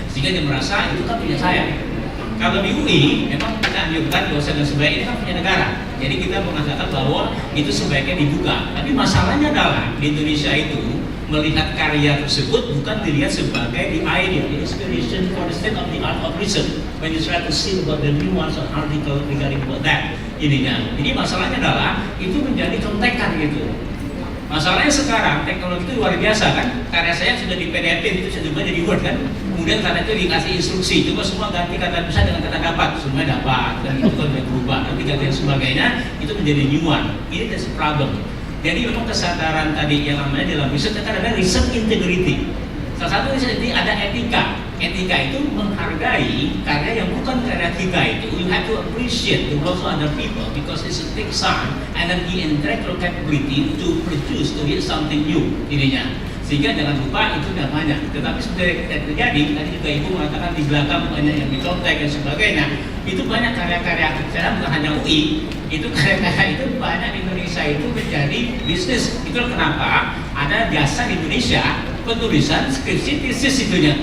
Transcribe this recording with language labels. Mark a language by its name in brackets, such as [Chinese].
[Indonesian] Sehingga dia merasa itu kan punya saya. Kalau di UI memang kita anjurkan dosen dan sebagainya ini kan punya negara. Jadi kita mengatakan bahwa itu sebaiknya dibuka. Tapi masalahnya adalah di Indonesia itu melihat karya tersebut bukan dilihat sebagai [English] the idea, the inspiration for the state of the art of research. When you try to see about the nuance of article regarding about that, [Indonesian] ininya. Jadi masalahnya adalah itu menjadi contekan gitu. Masalahnya sekarang teknologi itu luar biasa kan. Karya saya sudah di PDF itu sudah jadi Word kan. Kemudian karena itu dikasih instruksi, coba semua ganti kata bisa dengan kata dapat, semua dapat dan itu kan berubah. Tapi ganti yang sebagainya itu menjadi [English] new one. [Indonesian] Ini [English] that's a problem. [Indonesian] Jadi memang kesadaran tadi yang namanya dalam riset kan ada research integrity. Salah satu riset ini ada etika. Etika itu menghargai karya yang bukan karya kita itu. [English] You have to appreciate the work of other people because it's a take time and then the intellectual capability to produce to hit something new [Indonesian] ininya. Sehingga jangan lupa itu namanya. Tetapi sebenarnya terjadi tadi juga Ibu mengatakan di belakang banyak yang dicontek dan sebagainya. Itu banyak karya-karya saya bukan hanya UI. Itu karya-karya itu banyak di Indonesia itu menjadi bisnis. Itu kenapa ada jasa di Indonesia penulisan skripsi tesis itunya.